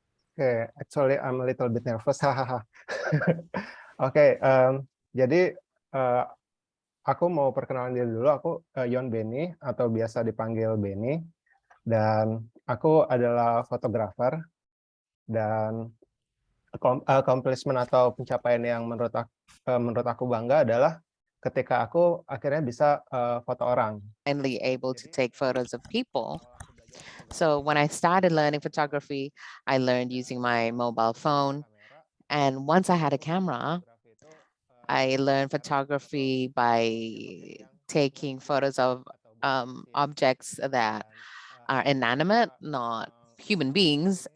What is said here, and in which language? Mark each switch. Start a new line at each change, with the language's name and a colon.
English: Oke, actually I'm a little bit nervous. Hahaha.
Indonesian: Oke, jadi aku mau perkenalan diri dulu. Aku Yon Benny atau biasa dipanggil Benny, dan aku adalah fotografer. Dan accomplishment atau pencapaian yang menurut aku bangga adalah ketika aku akhirnya bisa foto orang.
English: Finally able to take photos of people. So when I started learning photography, I learned using my mobile phone. And once I had a camera, I learned photography by taking photos of objects that are inanimate, not human beings.